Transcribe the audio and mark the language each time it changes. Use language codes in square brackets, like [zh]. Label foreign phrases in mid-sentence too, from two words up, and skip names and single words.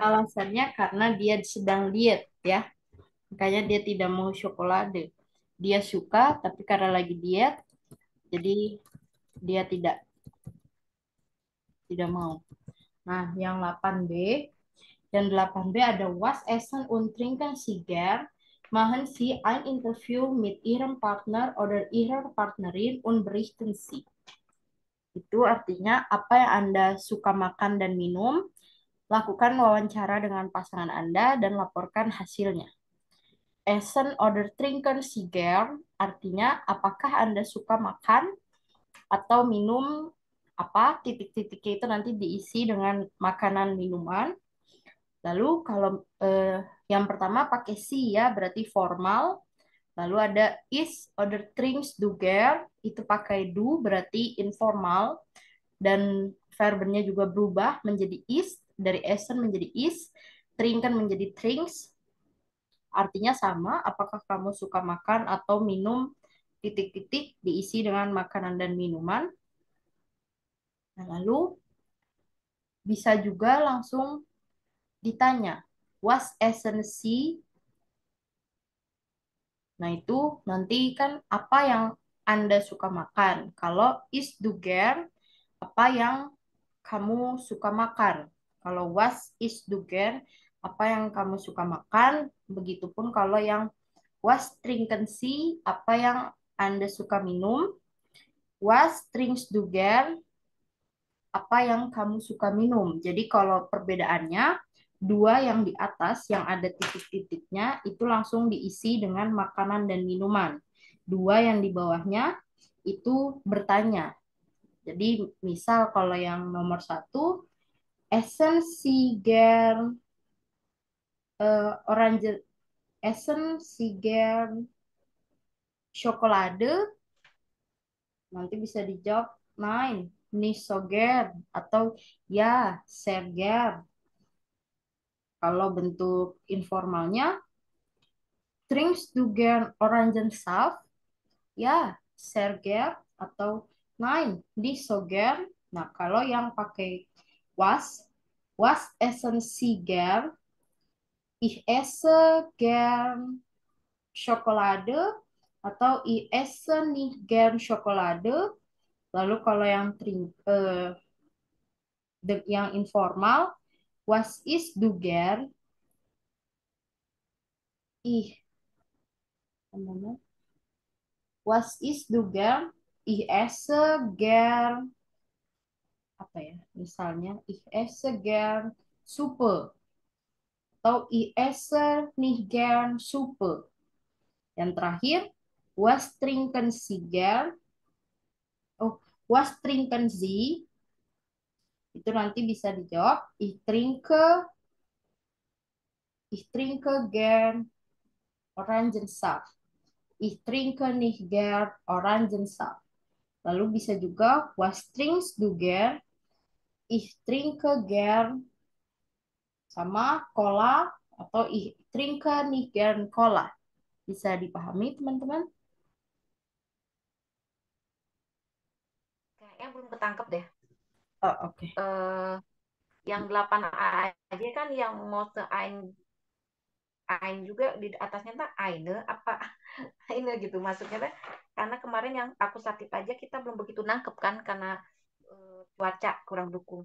[id] alasannya karena dia sedang diet ya. Makanya dia tidak mau ciokolade. Dia suka tapi karena lagi diet, jadi dia tidak mau. Nah, yang 8B. Dan 8B ada [de] was essen und trinken Sie gern? Machen Sie ein Interview mit Ihrem Partner oder Ihrer Partnerin und berichten Sie. [id] Itu artinya apa yang Anda suka makan dan minum, lakukan wawancara dengan pasangan Anda dan laporkan hasilnya. [de] Essen oder trinken Sie gern? [id] Artinya apakah Anda suka makan atau minum apa, titik-titiknya itu nanti diisi dengan makanan minuman. Lalu kalau yang pertama pakai si ya, berarti formal. Lalu ada [de] is oder trinkst du gern, [id] itu pakai do berarti informal. Dan verbnya juga berubah menjadi is, dari essen menjadi is, trinken menjadi trinks. Artinya sama, apakah kamu suka makan atau minum titik-titik diisi dengan makanan dan minuman. Nah, lalu bisa juga langsung ditanya, [de] was essen Sie? [id] Nah, itu nanti kan apa yang Anda suka makan. [de] Kalau is du gern, [id] apa yang kamu suka makan. [de] Kalau was is du gern, [id] apa yang kamu suka makan. Begitupun kalau yang [de] was trinken Sie, [id] apa yang Anda suka minum. [de] Was trinkst du gern, [id] apa yang kamu suka minum. Jadi kalau perbedaannya, dua yang di atas yang ada titik-titiknya itu langsung diisi dengan makanan dan minuman. Dua yang di bawahnya itu bertanya. Jadi misal kalau yang nomor satu, [de] Essen Sie gern orange, Essen Sie gern Schokolade? [id] Nanti bisa dijawab, [de] nein, nicht so gern, [id] atau ya, [de] sehr gern. [id] Kalau bentuk informalnya, [de] trinkst du gern Orangensaft? Ya, sehr gern, atau nein, nicht so gern. [id] Nah, kalau yang pakai [de] was essen Sie gern? Ich esse gern Schokolade, atau ich esse nicht gern Schokolade. [id] Lalu kalau yang yang informal, [de] was ist du gern? Ich, was ist du gern? Ich esse gern, [id] apa ya? Misalnya, [de] ich esse gern Suppe. Atau ich esse nicht gern Suppe. [id] Yang terakhir, [de] was trinken Sie gern? Oh, was trinken Sie? [id] Itu nanti bisa dijawab, [de] ich trinke gern Orangensaft. Ich trinke nicht gern Orangensaft. [id] Lalu bisa juga, [de] was trinkst du gern? Ich trinke gern sama cola, atau ich trinke nicht gern cola. [id] Bisa dipahami, teman-teman? Kayaknya belum ketangkep deh. Oh, oke. Yang 8 aja kan yang Mose Ein juga di atasnya tuh Eine apa Eine gitu maksudnya tuh, karena kemarin yang aku sakit aja kita belum begitu nangkep kan karena cuaca kurang dukung.